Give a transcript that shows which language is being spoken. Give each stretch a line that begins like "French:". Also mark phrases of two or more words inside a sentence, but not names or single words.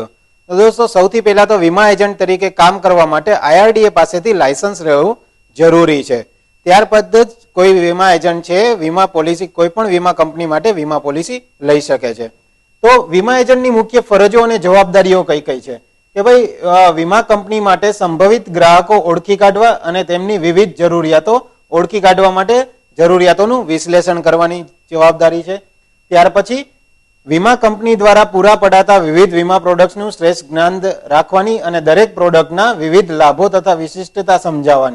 Gujarati: તો દોસ્તો સૌથી પહેલા તો વીમા એજન્ટ તરીકે કામ કરવા માટે IRDA પાસેથી લાયસન્સ રહેવું જરૂરી છે। ત્યારબાદ જ કોઈ વીમા એજન્ટ છે વીમા પોલિસી કોઈપણ વીમા કંપની માટે વીમા પોલિસી લઈ શકે છે। તો વીમા એજન્ટની મુખ્ય ફરજો અને જવાબદારીઓ કઈ કઈ છે કે ભાઈ વીમા કંપની માટે સંભવિત ગ્રાહકો ઓળખી કાઢવા અને તેમની વિવિધ જરૂરિયાતો ઓળખી કાઢવા માટે જરૂરિયાતોનું વિશ્લેષણ કરવાની જવાબદારી છે। ત્યાર પછી વીમા કંપની દ્વારા પૂરા પડાતા વિવિધ વીમા પ્રોડક્ટ્સનું શ્રેષ્ઠ જ્ઞાન રાખવાની અને દરેક પ્રોડક્ટના વિવિધ લાભો તથા વિશિષ્ટતા સમજાવવાની।